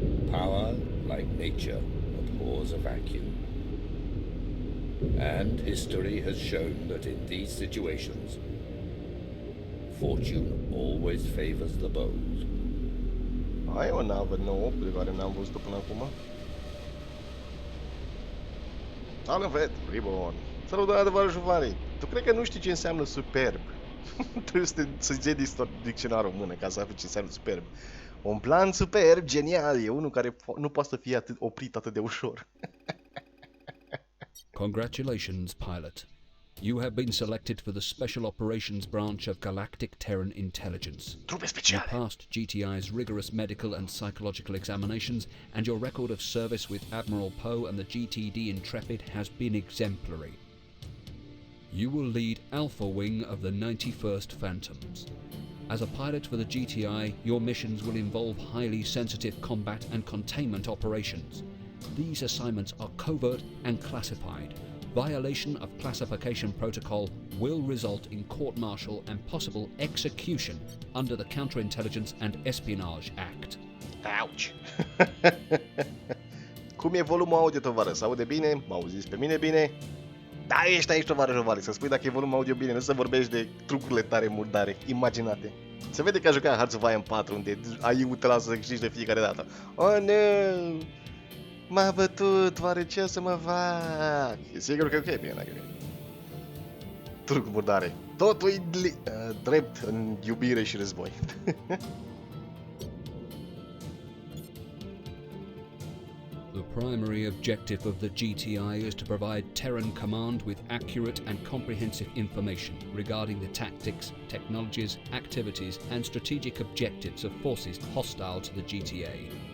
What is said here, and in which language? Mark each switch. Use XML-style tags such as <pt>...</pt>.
<en>Power, like nature, abhors a vacuum. And history has shown that in these situations, fortune always favors the bold.</en> <ro>Ai o navă nouă pe care n-am văzut-o până acum. Silent Threat Reborn. Salutare, tovarășul Vali. Tu cred că nu știi ce înseamnă superb Trebuie să-ți iei dicționarul în mână ca să afli ce înseamnă superb. Un plan superb, genial, e unul care nu poate să fie oprit atât de ușor.</ro> <en>Congratulations, pilot. You have been selected for the Special Operations Branch of Galactic Terran Intelligence.</en> <ro>Trupe</ro> <en>You</en> <ro>speciale.</ro> <en>passed GTI's rigorous medical and psychological examinations, and your record of service with Admiral Poe and the GTD Intrepid has been exemplary. You will lead Alpha Wing of the 91st Phantoms. As a pilot for the GTI, your missions will involve highly sensitive combat and containment operations. These assignments are covert and classified. Violation of classification protocol will result in court-martial and possible execution under the Counterintelligence and Espionage Act.</en> <ro>Auci! Cum e volumul audio, tovară? Se aude bine? Mă auziți pe mine bine? Da, ești aici, tovarășul Vali, să spui dacă e volumul audio bine, nu să vorbești de trucurile tare murdare, imaginate. Se vede că a jucat Hearts of Iron 4, unde AI-ul te lasă să câștigi de fiecare dată. Oh, nu! M-a bătut, oare ce o să mă fac? E sigur că e ok, bine, dacă e. Truc murdare. Totul e drept în iubire și război.</ro> <en>The primary objective of the GTI is to provide Terran Command with accurate and comprehensive information regarding the tactics, technologies, activities, and strategic objectives of forces hostile to the GTA.</en>